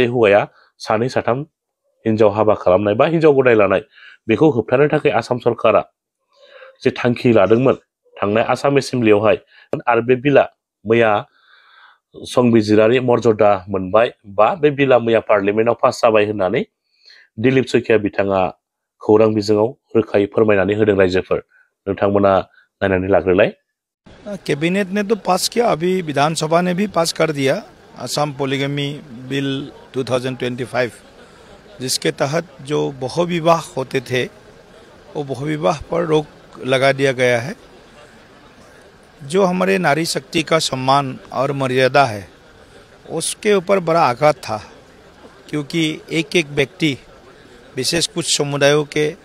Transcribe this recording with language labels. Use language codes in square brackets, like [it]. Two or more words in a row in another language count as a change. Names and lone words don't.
[brx] हौवाया सानै साथाम हिनजाव हाबा खालामनाय बा हिनजाव गदाय लानाय बेखौ होबथानो थाखाय आसाम सरकारा जे थांखि लादोंमोन थांनाय आसाम एसेम्ब्लियावहाय आरो बे बिला मैया संबिजिरारि मर्यादा मोनबाय बा बे बिला मैया पार्लियामेन्टआव पास जाबाय होननानै दिलीप सैखिया बिथाङा खौरां बिजोङाव रोखायै फोरमायनानै होदों रायजोफोर नोंथांमोना नायनानै लाग्रोलाय [hi] कैबिनेट ने तो पास किया अभी विधानसभा ने भी पास कर दिया असम पॉलीगमी बिल 2025 जिसके तहत जो बहुविवाह होते थे वो बहुविवाह पर रोक लगा दिया गया है जो हमारे नारी शक्ति का सम्मान और मर्यादा है उसके ऊपर बड़ा आघात था क्योंकि एक व्यक्ति विशेष कुछ समुदायों के